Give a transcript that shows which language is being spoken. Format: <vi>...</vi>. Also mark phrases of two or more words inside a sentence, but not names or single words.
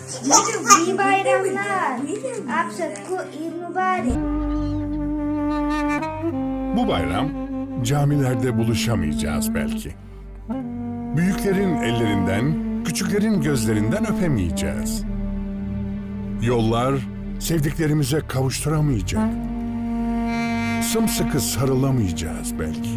<tr>İyi bayramlar.</tr> <ur>آپ سب کو عید مبارک.</ur> <tr>Bu bayram camilerde buluşamayacağız belki. Büyüklerin ellerinden, küçüklerin gözlerinden öpemeyeceğiz. Yollar sevdiklerimize kavuşturamayacak. Sımsıkı sarılamayacağız belki.</tr>